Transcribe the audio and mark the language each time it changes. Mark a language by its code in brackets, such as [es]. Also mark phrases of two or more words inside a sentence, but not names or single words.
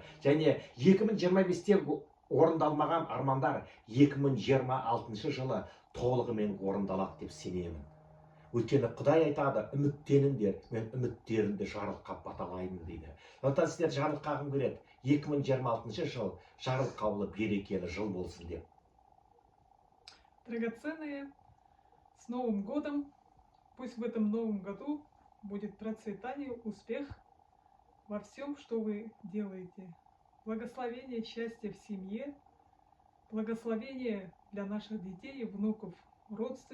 [kk] Және 2025-те орындалмаған армандар 2026 жылы толығымен орындалады деп сенемін. Өйткені Құдай айтады, үміттеніңдер, мен үміттеріңді жарылқап баталаймын дейді. Сондықтан сіздер жарылқағым келеді. 2026 жыл жарылқаулы, берекелі жыл болсын деп. [ru] Драгоценные, с Новым годом! Пусть в этом новом году будет процветание, успех во всем, что вы делаете. Благословение, счастья в семье, благословение для наших детей, внуков, родственников.